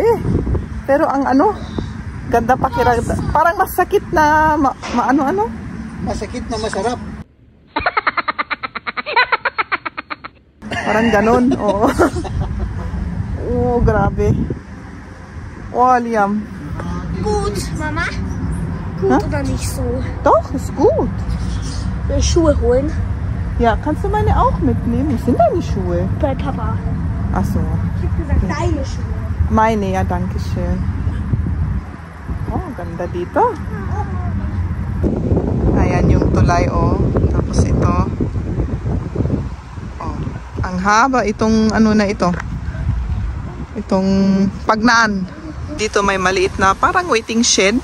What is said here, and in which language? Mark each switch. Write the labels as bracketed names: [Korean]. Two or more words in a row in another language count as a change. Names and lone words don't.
[Filipino] Pero ang ganda pakiramdam. Parang masakit na, ano-ano? Masakit na masarap. Parang ganun, grabe. Liam. [German] Gut, Mama. Gut oder nicht so? Doch, ist gut. Schuhe holen. Ja, kannst du meine auch mitnehmen? Sind deine Schuhe? Bei Papa. Ach so. Ich hab gesagt, deine Schuhe. Meine, ja, danke schön. [Filipino] Ganda dito. Ayan yung tulay, Tapos ito. Ang haba itong na ito. Itong pagnaan. Dito may maliit na parang waiting shed.